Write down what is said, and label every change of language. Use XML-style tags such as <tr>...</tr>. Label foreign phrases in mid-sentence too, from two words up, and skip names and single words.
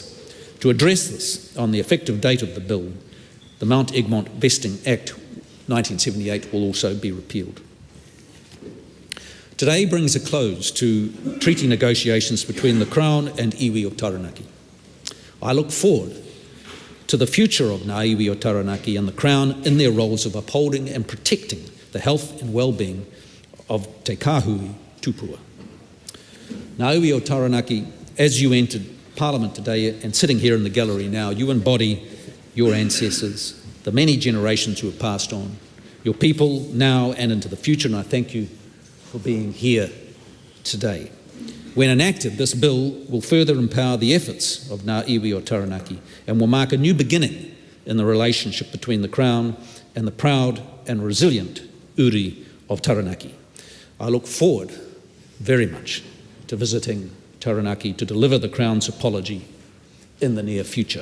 <en>To address this, on the effective date of the bill, the Mount Egmont Vesting Act 1978 will also be repealed. Today brings a close to treaty negotiations between the Crown and iwi of Taranaki. I look forward to the future of</en> <mi>ngā iwi o Taranaki</mi> <en>and the Crown in their roles of upholding and protecting the health and well-being of</en> <mi>te kāhui tupua. Ngā iwi o Taranaki,</mi> <en>as you entered Parliament today and sitting here in the gallery now, you embody your ancestors, the many generations who have passed on, your people now and into the future, and I thank you for being here today. When enacted, this bill will further empower the efforts of</en> <mi>ngā iwi o Taranaki</mi> <en>and will mark a new beginning in the relationship between the Crown and the proud and resilient uri of Taranaki. I look forward very much to visiting Taranaki to deliver the Crown's apology in the near future.</en>